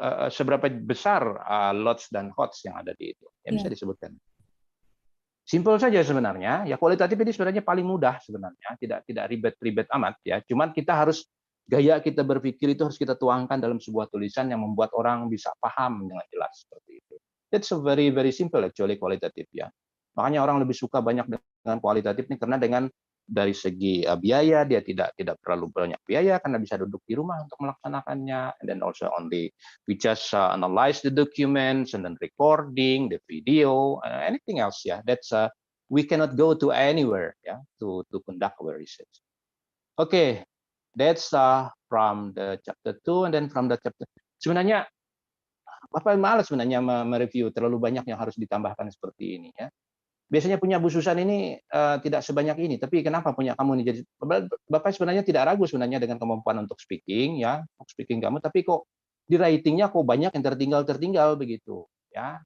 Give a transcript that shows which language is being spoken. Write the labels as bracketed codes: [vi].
[id] seberapa besar lots dan hots yang ada di itu. Ya, bisa Iya. disebutkan. Simpel saja sebenarnya. Ya kualitatif ini sebenarnya paling mudah sebenarnya, tidak ribet-ribet amat ya. Cuman kita harus gaya kita berpikir itu harus kita tuangkan dalam sebuah tulisan yang membuat orang bisa paham dengan jelas seperti itu. [en] It's a very very simple actually kualitatif ya. [id] Makanya orang lebih suka banyak dengan kualitatif ini karena dengan dari segi biaya dia tidak terlalu banyak biaya karena bisa duduk di rumah untuk melaksanakannya, [en] and then also only we just analyze the documents and then recording the video, anything else [id] ya. [en] That's we cannot go to anywhere ya to conduct our research. Okay, that's from the chapter 2 and then from the chapter. [id] Sebenarnya Bapak malas sebenarnya mereview terlalu banyak yang harus ditambahkan seperti ini ya. Biasanya punya Bu Susan ini tidak sebanyak ini, tapi kenapa punya kamu nih? Jadi Bapak sebenarnya tidak ragu sebenarnya dengan kemampuan untuk speaking ya, untuk speaking kamu, tapi kok di writingnya kok banyak yang tertinggal begitu ya.